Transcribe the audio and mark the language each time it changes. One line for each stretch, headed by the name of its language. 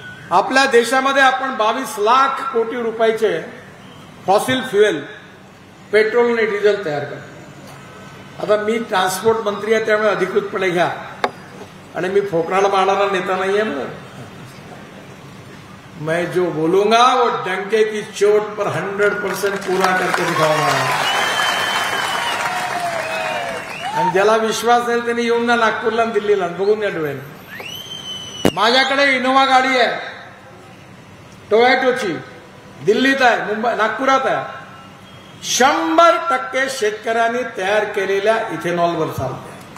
Marathi: आपल्या देशामध्ये आपण 22 लाख कोटी रुपयाचे फॉसिल फ्युएल पेट्रोल आणि डिझेल तयार करतो. आता मी ट्रान्सपोर्ट मंत्री आहे, त्यामुळे अधिकृतपणे घ्या. आणि मी फोकराला मारणारा नेता नाहीये ना.
Hindi: मैं जो बोलूंगा वो डंके की चोट पर 100% पूरा करके दिखाऊंगा.
Marathi: आणि ज्याला विश्वास आहे त्यांनी येऊन ना नागपूरला आणि दिल्लीला बघून या डोळ्याने. माझ्याकडे इनोव्हा गाडी आहे टोयोटोची, दिल्लीत आहे, मुंबई नागपुरात आहे. 100% शेतकऱ्यांनी तयार केलेल्या इथेनॉलवर चालते.